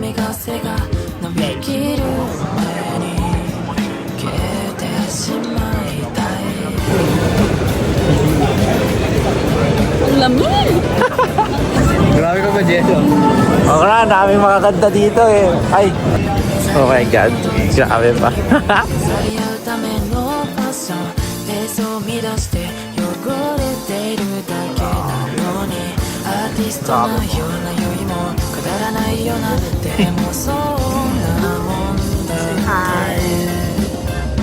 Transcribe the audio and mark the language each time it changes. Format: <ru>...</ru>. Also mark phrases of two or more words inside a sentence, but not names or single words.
<ja>せが伸びきる前に消えてしまいたい</ja> <tl>Ang lamig! Grabe ka ba, Jeno? Oo na, daming makakanta dito eh. Ay!</tl> <en>Oh my God.</en> <tl>Grabe pa.</tl> <ja>去り合うためのファッションペースを乱して汚れているだけなのにアーティストなようなよりもくだらないようなでもそんなもんだって</ja>